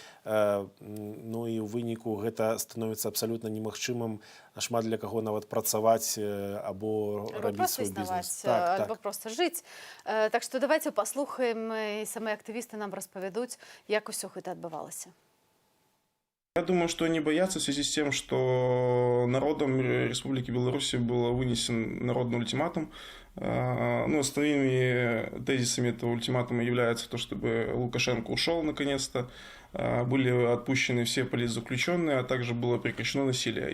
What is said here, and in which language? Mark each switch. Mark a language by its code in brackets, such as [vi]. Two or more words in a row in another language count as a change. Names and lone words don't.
[be] Ну і ў выніку гэта становіцца абсалютна немагчымым шмат для каго нават працаваць або рабіць свой бізнес. Альбо проста жыць. Так што давайте паслухаем, і самыя актывісты нам распавядуць, як усё гэта адбывалася. [ru] Я думаю, что они боятся в связи с тем, что народом Республики Беларусь был вынесен народный ультиматум. Ну, основными тезисами этого ультиматума является то, чтобы Лукашенко ушел наконец-то, были отпущены все политзаключенные, а также было прекращено насилие.